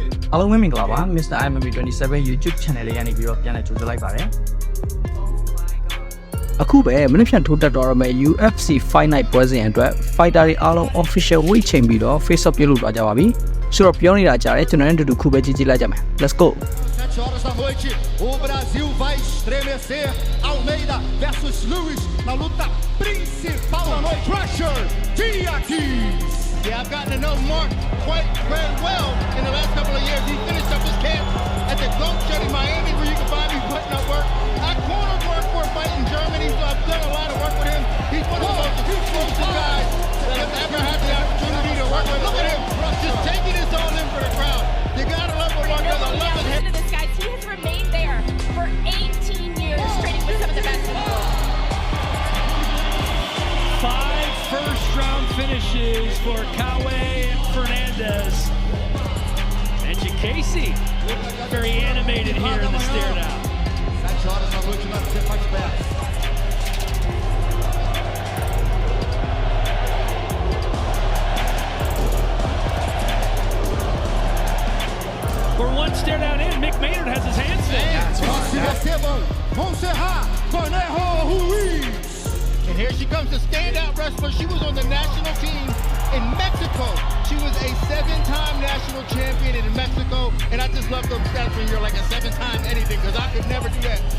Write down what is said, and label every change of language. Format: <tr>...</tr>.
<my>အားလုံးပဲမင်္ဂလာပါ Mr. MMA 27 YouTube channel လေးကနေပြီးတော့ပြန်လည်ကြိုဆိုလိုက်ပါတယ်အခုပဲမနေ့ဖြန်ထိုးတက်တော်ရမယ့် UFC Fight Night ပွဲစဉ်အတွက် fighter တွေအားလုံး official weight ချိန်ပြီးတော့ face off ပြုလုပ်သွားကြပါပြီဆိုတော့ပြောနေတာကြားတယ်ကျွန်တော်တို့ခုပဲကြည့်ကြည့်လိုက်ကြမယ်</my> <en>Let's go</en> <pt>7 horas da noite, o Brasil vai estremecer. Almeida versus Lewis na luta principal da noite.</pt> <en>Pressure, Derrick. Yeah, I've gotten to know Mark quite very well in the last couple of years. He finished up his camp at the Goat Shed in Miami, where you can find me putting up work. I cornered work for a fight in Germany, so I've done a lot of work with him. He's one of the most explosive guys that I've ever had the opportunity to work with. Look at him, just taking this all in for the crowd. You gotta love what Mark does. I love it. He has remained there for 18 years, training with some of the best in the world. 5 first-round finishes for Kawe Fernandez. And Casey, very animated here in the stare down.</en> <pt>7 horas da noite na Fight Pass.</pt> <en>We're one stare down in. Mick Maynard has his hands full. And here she comes, the standout wrestler. She was on the national team in Mexico. She was a 7-time national champion in Mexico. And I just love those stats when you're like a 7-time anything, because I could never do that.</en>